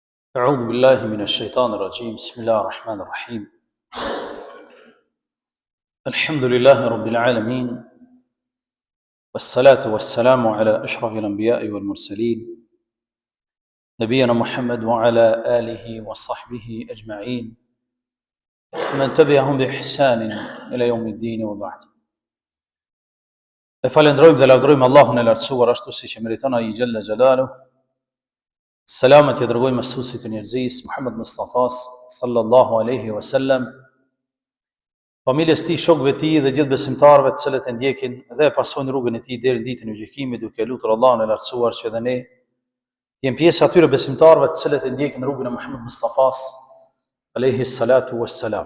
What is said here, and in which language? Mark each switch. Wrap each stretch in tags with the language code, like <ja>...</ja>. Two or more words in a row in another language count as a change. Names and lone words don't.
<ar>أعوذ بالله من الشيطان الرجيم بسم الله الرحمن الرحيم الحمد لله رب العالمين والصلاة والسلام على أشرف الأنبياء والمرسلين نبينا محمد وعلى آله وصحبه أجمعين من تبعهم بإحسان إلى يوم الدين وبعد.</ar> <sq>Falendrojmë dhe lavdrojmë Allahun e lartësuar ashtu siç e meriton ai</sq> <ar>جل جلاله.</ar> <sq>Selamet i dërgojmë mësuesit të njerëzisë Muhammed Mustafa</sq> <ar>صلى الله عليه وسلم,</ar> <sq>familjes tij, shokëve të tij dhe gjithë besimtarëve të cilët e ndjekin dhe e pasojnë rrugën e tij deri në ditën e gjykimit, duke lutur Allahun e lartësuar që edhe ne jemi pjesë atyre besimtarëve të cilët e ndjekin rrugën e Muhammed Mustafa</sq> <ar>عليه الصلاة والسلام.</ar>